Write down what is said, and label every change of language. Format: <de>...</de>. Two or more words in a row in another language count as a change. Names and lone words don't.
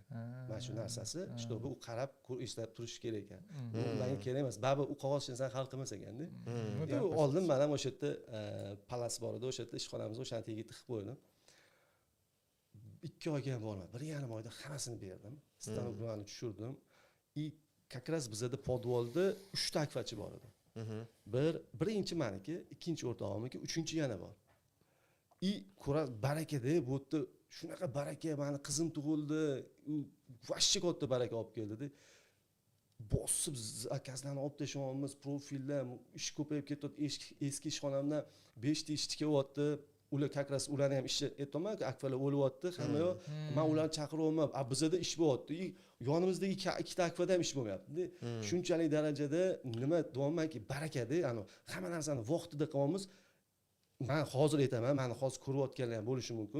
<uz>Mana shu narsasi, чтобы u qarab, ishlab turish kerak ekan. Bu menga kerak emas. Ba'zi u qog'oz inson hal qilmas ekanda. Oldim, men ham o'sha yerda palas bor edi, o'sha yerda ishxonamizda o'shani tagiga tiqib qo'ydim. 2 oyga ham bormadi. 1,5 oyda hammasini berdim. Stanoklarni tushirdim.</uz> <ru>Как раз</ru> <uz>bizda podvolda 3 ta akfachi bor edi. Birinchi meniki, ikkinchi o'rtog'imniki, uchinchi yana bor. Ko'raz baraka-da, bu yerda shunaqa baraka, meni qizim tug'ildi, u vashchi katta baraka olib keldi-da. Bosib zakazlarni olib tashyapmiz, profillar, ish ko'payib ketyapti. Eski ishxonamdan 5 ta ishchi kelyapti. Ular</uz> <ru>как раз</ru> <uz>ularni ham ishi aytdim-ku, akfalar o'lyapti, hamma yo'q. Men ularni chaqiryapman. Bizda ish bo'lyapti. Yonimizda 2 ta akfada ham ish bo'lmayapti. Shunchalik darajada nima deyapmanki, baraka-da, hamma narsani vaqtida qilyapmiz. Men hozir aytaman, meni hozir ko'rayotganlar ham bo'lishi mumkin.</uz>